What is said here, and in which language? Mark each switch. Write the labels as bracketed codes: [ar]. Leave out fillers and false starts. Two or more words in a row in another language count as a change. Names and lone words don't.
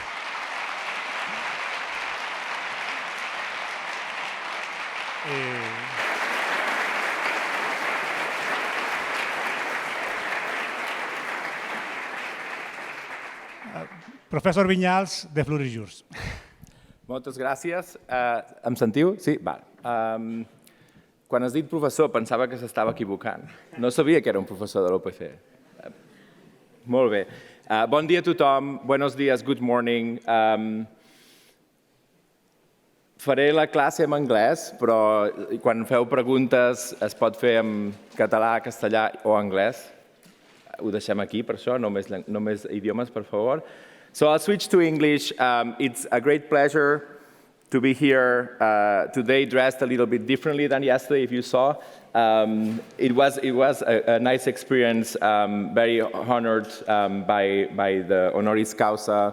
[ca] Professor Vinyals, de Flores Jurs. Moltes gràcies. Em sentiu? Sí? Quan has dit professor pensava que s'estava equivocant. No sabia que era un professor de l'UPC. Molt bé. Bon dia a tothom. [es] Buenos días, [en] good morning. [ca] Faré la classe en anglès, però quan feu preguntes es pot fer en català, castellà o anglès. Ho deixem aquí, per això, només idiomes, per favor. [en] So I'll switch to English. It's a great pleasure to be here today, dressed a little bit differently than yesterday, if you saw. It was a nice experience, very honored by the [la] honoris causa.